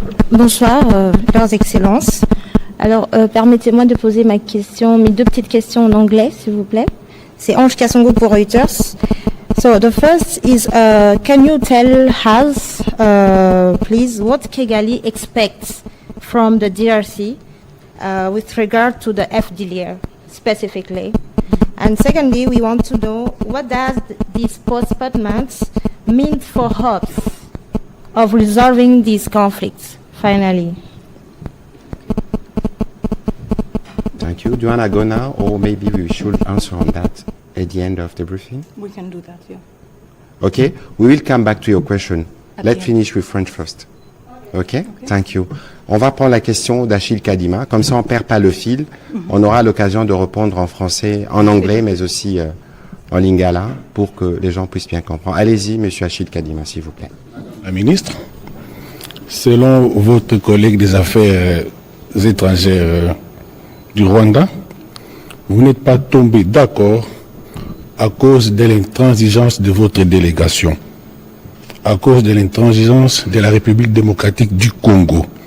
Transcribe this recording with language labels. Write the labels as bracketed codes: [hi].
[fr] Bonsoir, leurs excellences. Alors, permettez-moi de poser mes deux petites questions en anglais, s'il vous plaît. C'est Ange Kasongo pour Reuters. [en] So, the first is, can you tell us, please, what Kigali expects from the DRC with regard to the FDLR specifically? And secondly, we want to know what does this postponement mean for hopes of resolving these conflicts? Finally. Thank you. Do you want to go now, or maybe we should answer on that at the end of the briefing? We can do that, yeah. Okay, we will come back to your question. At Let's the end. finish with French first. Okay? Thank you. [fr] On va prendre la question d'Achille Kadima. Comme ça, on perd pas le fil. On aura l'occasion de répondre en français, en anglais, mais aussi en lingala, pour que les gens puissent bien comprendre. Allez-y, monsieur Achille Kadima, s'il vous plaît. La ministre, selon votre collègue des affaires étrangères du Rwanda, vous n'êtes pas tombé d'accord à cause de l'intransigeance de votre délégation, à cause de l'intransigeance de la République démocratique du Congo.